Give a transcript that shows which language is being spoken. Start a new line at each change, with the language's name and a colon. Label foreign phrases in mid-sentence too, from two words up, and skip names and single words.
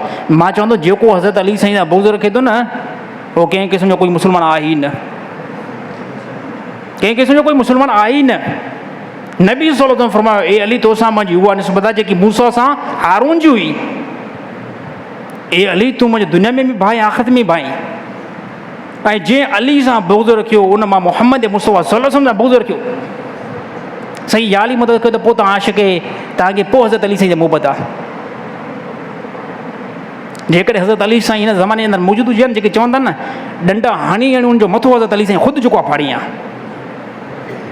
Sindhi: मां चवंदो जेको हज़रत अली साईं सां बुग़्ज़ रखे थो न, उहो कंहिं क़िस्म जो कोई मुस्लमान आहे ई न, कंहिं क़िस्म जो कोई मुस्लमान आहे ई न। नबी
Arabic: صلى الله عليه وسلم
Sindhi: फरमायो ए अली तोसां मुंहिंजी उहा निस्बत आहे जेकी मूसा सां हारून जी हुई। ए अली तूं मुंहिंजे दुनिया में बि भाई, आख़िरत में भाई। ऐं जंहिं अली सां बुग़्ज़ रखियो उन मां मुहम्मद मुस्तफ़ा
Arabic: صلى الله عليه وسلم
Sindhi: सां बुग़्ज़ रखियो। साईं या अली मदद कयो त पोइ तव्हां आशिक़ तव्हांखे पोइ हज़रत अली साईं जी मोहबत आहे। जेकॾहिं हज़रत अली साईं हिन ज़माने जे अंदरि मौजूदु हुजनि, जेके चवंदा न डंडा हणी उनजो मथो हज़रत अली साईं ख़ुदि जेको आहे फाड़ी आहे।